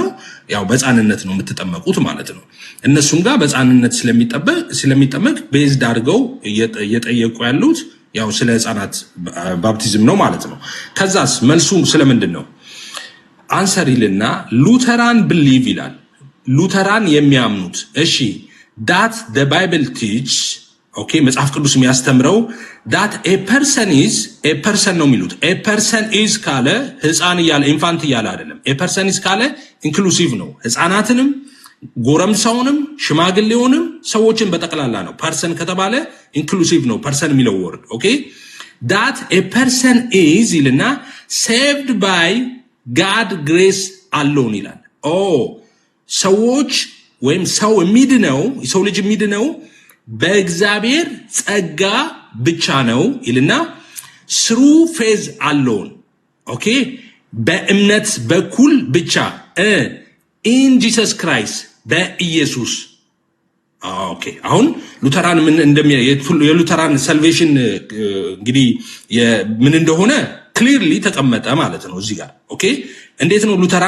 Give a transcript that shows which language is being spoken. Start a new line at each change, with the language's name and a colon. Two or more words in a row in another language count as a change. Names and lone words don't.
Amharic: ያው በህፃንነት ነው የምትጠመቁት ማለት ነው። እነሱም ጋር በህፃንነት ስለሚጠመቅ ቤዝድ አድርገው እየጠየቁ ያሉት ያው ስለ ህፃናት ባፕቲዝም ነው ማለት ነው። ከዛስ መልሱ ስለምንድን ነው? አንሰር ይልና ሉተራን ብሊቭ ይላል። ሉተራን የሚያምኑት እሺ
English: that the Bible teach
Amharic: ኦኬ መጽሐፍ ቅዱስ የሚያስተምረው
English: that a
Amharic: person ነው የሚሉት።
English: a person is
Amharic: ካለ ህፃን እያለ ኢንፋንት እያለ አይደለም።
English: a person is
Amharic: ካለ ኢንክሉሲቭ ነው። ህፃናትንም ጎረምሳውንም ሽማግሌውንም ሰዎችን በጠቅላላ ነው። ፐርሰን ከተባለ ኢንክሉሲቭ ነው ፐርሰን የሚለው ወርድ ኦኬ
English: that a person is
Amharic: ይልና
English: saved by God grace
Amharic: alone ይላል። ሰዎች ወይም ሰው የሚድነው የሰው ልጅ የሚድነው በእግዚአብሔር ጸጋ ብቻ ነው ይልና
English: through faith alone
Amharic: ኦኬ በእምነት በኩል ብቻ
English: in Jesus Christ
Amharic: በኢየሱስ ኦኬ አሁን ሉተራን ምን የሉተራን ሳልቬሽን እንግዲህ ምን እንደሆነ ክሊርሊ ተቀመጠ ማለት ነው እዚህ ጋር ኦኬ እንዴት ነው ሉተራን